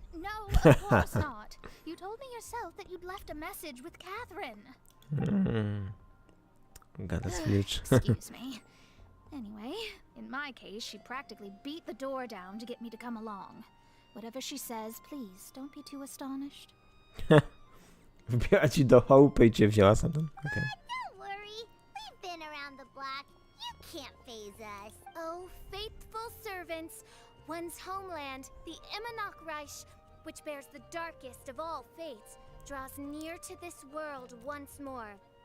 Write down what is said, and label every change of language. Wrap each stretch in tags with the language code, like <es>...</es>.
<en>No, of course not. You told me yourself that you'd left a message with Catherine.</en> <pl>Gada z Flicz.</pl> <en>Excuse me. Anyway, in my case, she practically beat the door down to get me to come along. Whatever she says, please, don't be too astonished.</en> <pl>Wbiła ci do chałupy i cię wzięła stamtąd. Okej.</pl> <en>Don't worry, we've been around the block. You can't faze us. Oh, faithful servants, one's homeland, the Immonocreich, which bears the darkest of all fates, draws near to this world once more.</en>